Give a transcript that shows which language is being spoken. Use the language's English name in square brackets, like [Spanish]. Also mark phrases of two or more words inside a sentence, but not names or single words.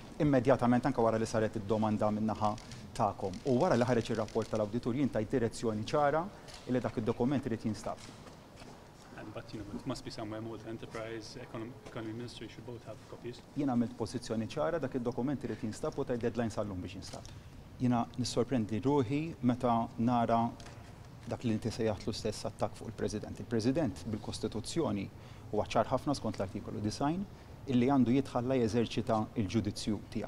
[Maltese] immedjatament anke wara li saret id-domanda min-naħa tagħkom u wara li ħareġ ir-rapport tal-awditur jien tajt direzzjoni ċara li dak id-dokument irid jinstab. [English] But it must be somewhere more. The Enterprise Economy Ministry should both have copies. [Maltese] Jiena għamilt pożizzjoni ċara dak id-dokument irid jinstab u tajt deadline sal-lum biex jinstab. Jiena nissorprendi ruħi meta nara dak li inti sejjaħtlu stess attakk fuq il-President. Il-President bil-Kostituzzjoni huwa ċar ħafna skont l-artikolu 9 illi għandu jitħalla jeżerċita il-ġudizzju tiegħu.